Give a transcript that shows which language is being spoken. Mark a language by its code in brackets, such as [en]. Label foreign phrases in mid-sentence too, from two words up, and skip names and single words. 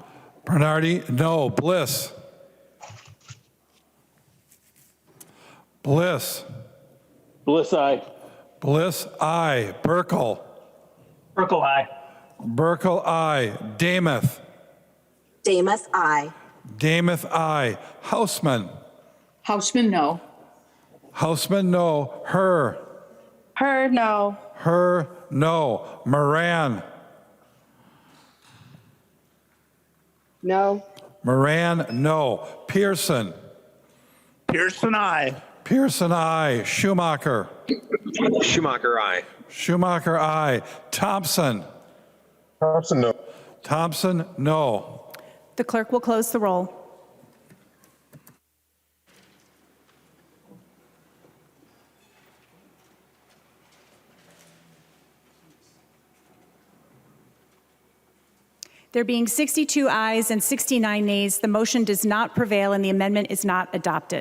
[en] Bernardi, no. Bliss. Bliss. Bliss, aye. Bliss, aye. Burkle. Burkle, aye. Burkle, aye. Damath. Damas, aye. Damath, aye. Hausman. Hausman, no. Hausman, no. Her. Her, no. Her, no. Moran. No. Moran, no. Pearson. Pearson, aye. Pearson, aye. Schumacher. Schumacher, aye. Schumacher, aye. Thompson. Thompson, no. Thompson, no. The clerk will close the roll. There being 62 ayes and 69 nays, the motion does not prevail and the amendment is not adopted.